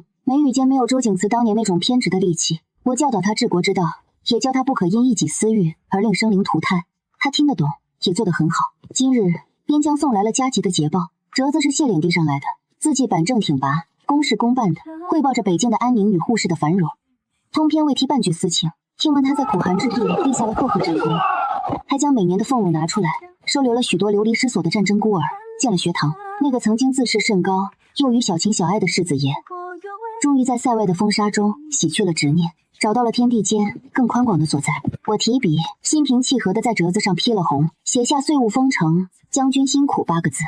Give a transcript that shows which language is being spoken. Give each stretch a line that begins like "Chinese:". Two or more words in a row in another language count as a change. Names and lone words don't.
Chinese: 眉宇間沒有周景慈當年那種偏執的戾氣。我教導他治國之道，也教他不可因一己私欲而令生靈塗炭。他聽得懂，也做得很好。今日邊疆送來了加急的捷報，折子是谢脸递上来的，字迹板正挺拔，公事公办的，匯報着北境的安寧與護世的繁榮。通篇未提半句私情，聽聞他在苦寒之地立下了赫赫戰功，還將每年的俸祿拿出來，收留了許多流離失所的戰爭孤兒，建了學堂。那個曾經自視甚高，又與小情小愛的世子爺，終於在塞外的風沙中洗去了執念，找到了天地間更寬廣的所在。我提筆，心平氣和地在折子上批了紅，寫下歲務豐城，將軍辛苦8個字。